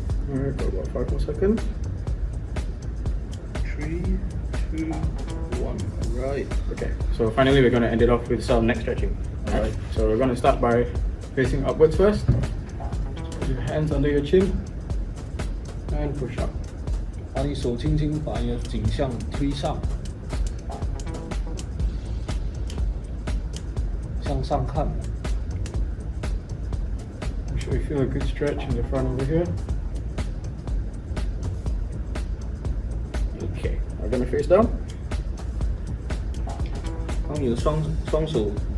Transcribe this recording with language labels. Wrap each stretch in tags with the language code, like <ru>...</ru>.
<en>Alright, got about 5 more seconds. 3, 2, 1. Right. Okay, so finally we're going to end it off with some neck stretching. Alright, so we're going to start by facing upwards first. Put your hands under your chin and push up.</en> <zh>把你手轻轻把你的颈项推上，向上看。</zh> <en>Make sure you feel a good stretch in the front over here. Okay, we're going to face down.</en> <zh>当你的双手</zh>